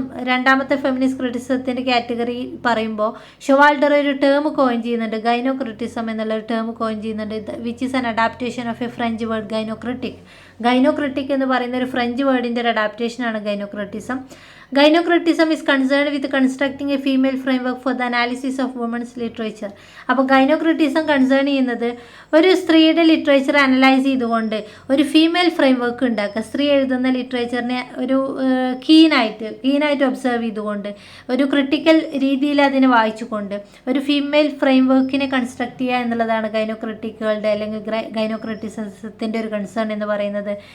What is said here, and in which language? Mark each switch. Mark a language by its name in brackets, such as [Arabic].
[Malayalam] രണ്ടാമത്തെ feminist ക്രിറ്റിസത്തിൻ്റെ category പറയുമ്പോൾ ഷൊവാൾട്ടർ ഒരു ടേം കോയിൻ ചെയ്യുന്നുണ്ട്, ഗൈനോ ക്രിറ്റിസം എന്നുള്ള ഒരു ടേം കോയിൻ ചെയ്യുന്നുണ്ട്, [English] Which is an adaptation of a French word gynocritic. [Malayalam] ഗൈനോക്രിറ്റിക് എന്ന് പറയുന്ന ഒരു ഫ്രഞ്ച് വേർഡിൻ്റെ ഒരു അഡാപ്റ്റേഷനാണ് ഗൈനോക്രിറ്റിസം. [English] Gynocriticism is concerned with constructing a female framework for the analysis of women's literature. [Malayalam] അപ്പോൾ ഗൈനോക്രിറ്റിസം കൺസേൺ ചെയ്യുന്നത് ഒരു സ്ത്രീയുടെ ലിറ്ററേച്ചർ അനലൈസ് ചെയ്തുകൊണ്ട് ഒരു ഫീമെയിൽ ഫ്രെയിംവർക്ക് ഉണ്ടാക്കുക. സ്ത്രീ എഴുതുന്ന ലിറ്ററേച്ചറിനെ ഒരു കീനായിട്ട് ഒബ്സർവ് ചെയ്തുകൊണ്ട് ഒരു ക്രിട്ടിക്കൽ രീതിയിൽ അതിനെ വായിച്ചുകൊണ്ട് ഒരു ഫീമെയിൽ ഫ്രെയിംവർക്കിനെ കൺസ്ട്രക്ട് ചെയ്യുക എന്നുള്ളതാണ് ഗൈനോക്രിറ്റിക്കുകളുടെ അല്ലെങ്കിൽ ഗൈനോക്രിറ്റിസത്തിൻ്റെ ഒരു കൺസേൺ എന്ന് പറയുന്നത്.